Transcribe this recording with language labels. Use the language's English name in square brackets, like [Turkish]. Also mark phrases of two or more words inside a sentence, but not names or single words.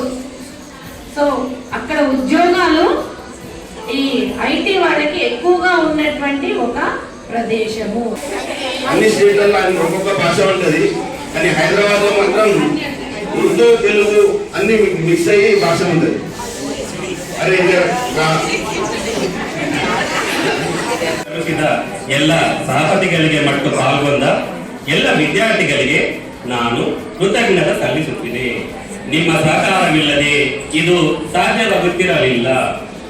[Telugu] సో అక్కడ ఉద్యోగాలు ఈ ఐటీ వాళ్ళకి ఎక్కువగా ఉన్నటువంటి ఒక ప్రదేశము. అన్ని స్టేట్లలో ఒక్కొక్క భాష ఉంటుంది, కానీ హైదరాబాద్ లో మాత్రం ఉర్దూ తెలుగు అన్ని మిక్స్ అయ్యి భాష ఉంటుంది. [Kannada] ಅದೇ ಎಲ್ಲ ಸಹಪತಿಗಳಿಗೆ ಮತ್ತು ಪಾಲ್ಗೊಂಡ ಎಲ್ಲ ವಿದ್ಯಾರ್ಥಿಗಳಿಗೆ ನಾನು ಕೃತಜ್ಞತೆ ಸಲ್ಲಿಸುತ್ತೇನೆ. ನಿಮ್ಮ ಸಹಕಾರವಿಲ್ಲದೆ ಇದು ಸಾಧ್ಯವಾಗುತ್ತಿರಲಿಲ್ಲ.